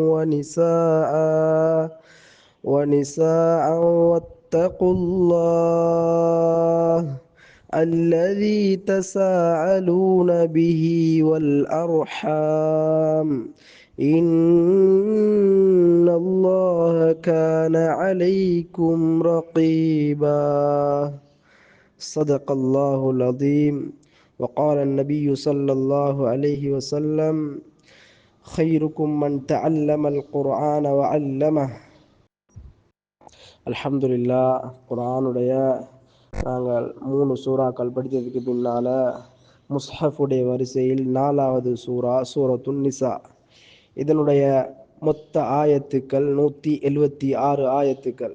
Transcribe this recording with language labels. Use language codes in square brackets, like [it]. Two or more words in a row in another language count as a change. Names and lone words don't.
[ar] ونساء واتقوا الله الذي تساءلون به والأرحام إن الله كان عليكم رقيبا. صدق الله العظيم. وقال النبي صلى الله عليه وسلم: خيركم من تعلم القرآن وعلمه. [ta] அல்ஹம்துலில்லா. குர்ஆனுடைய நாங்கள் 3 சூறாக்கள் படித்ததுக்கு பின்னால் முஸ்ஹஃபுடைய வரிசையில் 4வது சூரா சூரத்துன் நிசா. இதனுடைய மொத்த ஆயத்துக்கள் 176 ஆயத்துக்கள்.